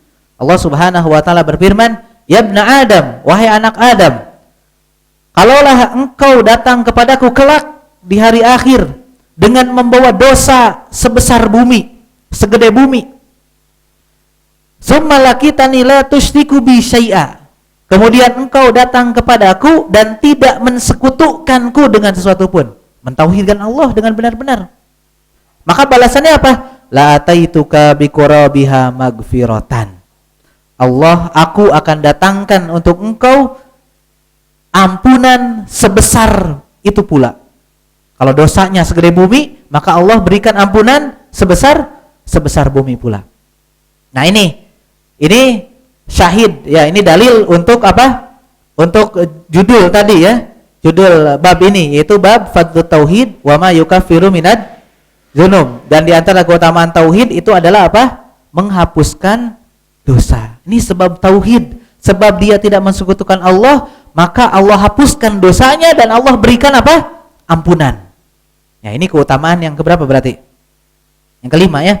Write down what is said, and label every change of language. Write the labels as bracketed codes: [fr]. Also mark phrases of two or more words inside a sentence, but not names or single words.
[id] Allah Subhanahu wa taala berfirman, [ar] "يا ابن آدم, [id] wahai anak Adam, kalaulah engkau datang kepadaku kelak di hari akhir dengan membawa dosa sebesar bumi, segede bumi. [ar] ثم لقيتني لا تشرك بي شيئا." [id] Kemudian engkau datang kepadaku dan tidak mensekutukanku dengan sesuatu pun. Mentauhidkan Allah dengan benar-benar. Maka balasannya apa? [ar] لأتيتك بقرابها مغفرة. [id] Allah, aku akan datangkan untuk engkau ampunan sebesar itu pula. Kalau dosanya segede bumi, maka Allah berikan ampunan sebesar bumi pula. Nah, ini syahid ya, ini dalil untuk apa? Untuk judul tadi ya. Judul bab ini yaitu bab Fadlut Tauhid wa ma yukaffiru minad dzunub. Dan di antara keutamaan tauhid itu adalah apa? Menghapuskan dosa. Ini sebab tauhid, sebab dia tidak mensekutukan Allah, maka Allah hapuskan dosanya dan Allah berikan apa? Ampunan. Ya, ini keutamaan yang keberapa berarti? Yang kelima ya.